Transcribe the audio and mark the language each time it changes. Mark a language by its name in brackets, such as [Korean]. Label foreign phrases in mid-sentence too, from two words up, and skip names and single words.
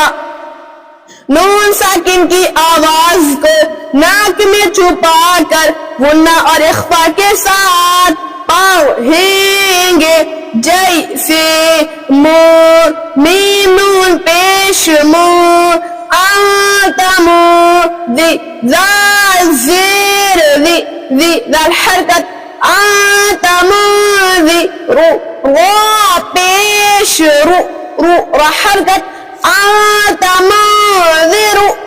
[Urdu] نون ساکن کی آواز کو ناک میں چھپا کر غنہ اور اخفا کے ساتھ پڑھیں گے. جیسے میم نون پیش مو آتم ذی ذال زیر ذی ذال حرکت آتم ذی رو پیش رو را حرکت آتم ذی رو